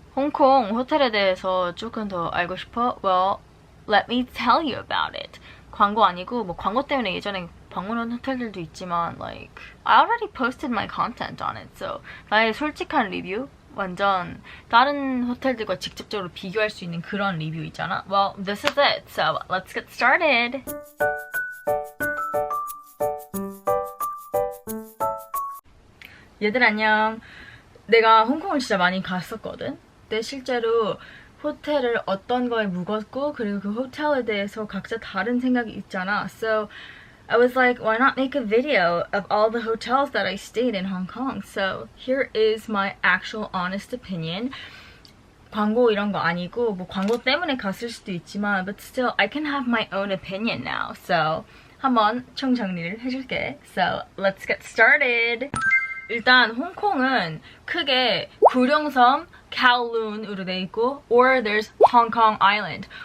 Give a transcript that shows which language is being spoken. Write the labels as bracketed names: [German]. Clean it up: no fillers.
[Korean] 홍콩 호텔에 대해서 조금 더 알고 싶어? [English] Well, let me tell you about it. [Korean] 광고 아니고 뭐 광고 때문에 예전에 방문한 호텔들도 있지만 [English] like I already posted my content on it. [Korean] So 나의 솔직한 리뷰 완전 다른 호텔들과 직접적으로 비교할 수 있는 그런 리뷰 있잖아. [English] Well, this is it. So let's get started. [Korean] 얘들 안녕. 내가 홍콩을 진짜 많이 갔었거든. 근데 실제로 호텔을 어떤 거에 묵었고 그리고 그 호텔에 대해서 각자 다른 생각이 있잖아. [English] So I was like, why not make a video of all the hotels that I stayed in Hong Kong? So here is my actual honest opinion. [Korean] 광고 이런 거 아니고 뭐 광고 때문에 갔을 수도 있지만 [English] but still I can have my own opinion now. So [Korean] 한번 총정리를 해줄게. [English] So let's get started. [Korean] 일단 홍콩은 크게 구룡섬, Kowloon으로 돼 있고 [English] or there's Hong Kong Island.